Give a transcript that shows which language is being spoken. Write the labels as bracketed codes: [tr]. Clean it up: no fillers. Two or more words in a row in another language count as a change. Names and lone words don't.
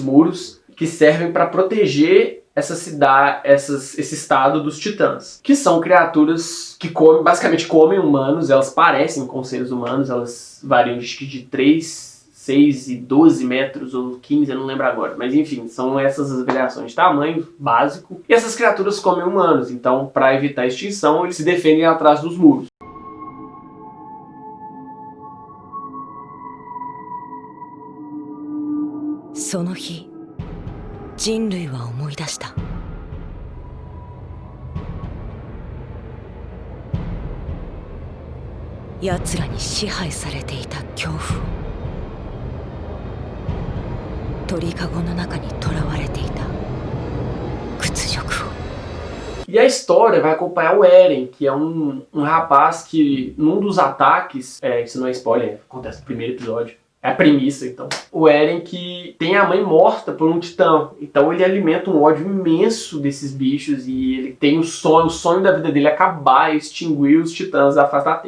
[pt] muros, que servem para proteger essa cidade, esse estado dos titãs, que são criaturas que basicamente comem humanos, elas parecem com seres humanos, elas variam de 3, 6 e 12 metros, ou 15, eu não lembro agora, mas enfim, são essas as variações de tamanho básico, e essas criaturas comem humanos, então para evitar a extinção, eles se defendem atrás dos muros. [ja] その日、人類は思い出した。奴らに支配されていた恐怖を、鳥かごの中に囚われていた屈辱を。 [pt] E a história vai acompanhar o Eren, que é um rapaz que, num dos ataques, isso não é spoiler, acontece no primeiro episódio, é a premissa, então. O Eren que tem a mãe morta por um titã, então ele alimenta um ódio imenso desses bichos e ele tem o sonho da vida dele é acabar e extinguir os titãs da face da Terra.